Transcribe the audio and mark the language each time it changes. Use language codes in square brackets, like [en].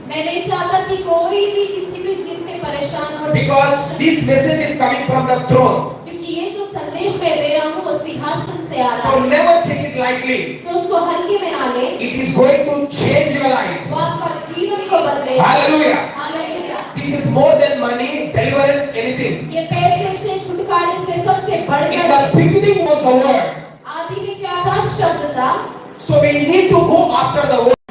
[hi] मैं नहीं चाहता कि कोई भी किसी भी चीज से परेशान हो, [en] Because this message is coming from the throne. [hi] क्योंकि ये जो संदेश मैं दे रहा हूँ वो सिंहासन से आ रहा [en] So [hi] है। [en] never take it lightly. [hi] तो उसको हल्के में ना ले, [en] It is going to change your life. [hi] वो आपका जीवन को बदले। [en] Hallelujah. [hi] Hallelujah. [en] This is more than money, deliverance, anything. [hi] ये पैसे से, छुटकारे से सबसे [en] In [hi] बढ़कर [en] the beginning was the word. [hi] आदि में क्या था? शब्द था। [en] So we need to go after the word.